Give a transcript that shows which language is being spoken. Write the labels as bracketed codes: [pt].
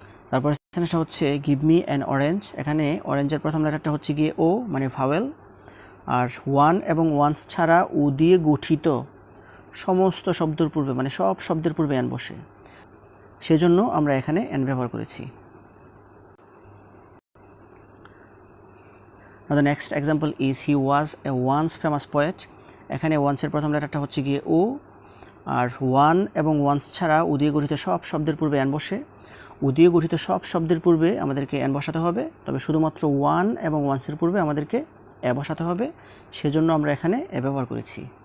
[bn] তারপর সেন্টেন্সটা হচ্ছে [en] Give me an orange. [bn] এখানে অরেঞ্জের প্রথম লেটারটা হচ্ছে গিয়ে ও মানে ভাওয়েল, আর ওয়ান এবং ওয়ান্স ছাড়া উ দিয়ে গঠিত সমস্ত শব্দের পূর্বে মানে সব শব্দের পূর্বে অ্যান বসে, সেজন্য আমরা এখানে অ্যান ব্যবহার করেছি। [en] Now the next example is he was a once famous poet. [bn] এখানে ওয়ান্সের প্রথম লেটারটা হচ্ছে গিয়ে ও, আর ওয়ান এবং ওয়ান্স ছাড়া উ দিয়ে গঠিত সব শব্দের পূর্বে অ্যান বসে। উ দিয়ে গঠিত সব শব্দের পূর্বে আমাদেরকে অ্যান বসাতে হবে, তবে শুধুমাত্র ওয়ান এবং ওয়ান্সের পূর্বে আমাদেরকে এ বসাতে হবে, সেজন্য আমরা এখানে এ ব্যবহার করেছি।